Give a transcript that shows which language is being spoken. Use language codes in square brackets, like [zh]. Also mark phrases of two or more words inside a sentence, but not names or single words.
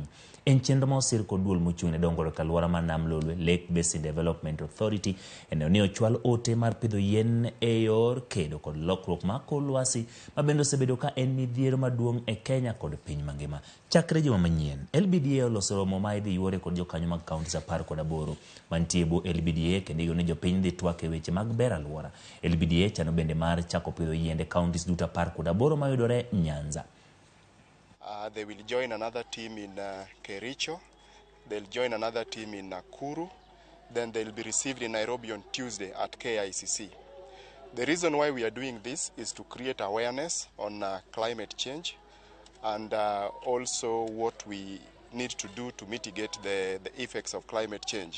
[luo] En chenro ma osir kod duol mochung' ne dongruok e alwora ma Nam Lolwe Lake Basin Development Authority eneno ni ochwal ote mar pidho yien e yor kedo kod lokruok mag kor lwasi ma bende osebedo ka en midhiero maduong' e Kenya kod piny mangima. Chakre juma manyien, LBDA oloso romo ma idhi yuore kod jokanyo mag kauntis 18 mantie bo LBDA kendo igeno ni jopiny dhi twak e weche mag ber alwora. LBDA chano bende mar chako pidho yiende kauntis duto 18 mayudore Nyanza. [en] They will join another team in Kericho, they'll join another team in Nakuru, then they'll be received in Nairobi on Tuesday at KICC. The reason why we are doing this is to create awareness on climate change and also what we need to do to mitigate the effects of climate change.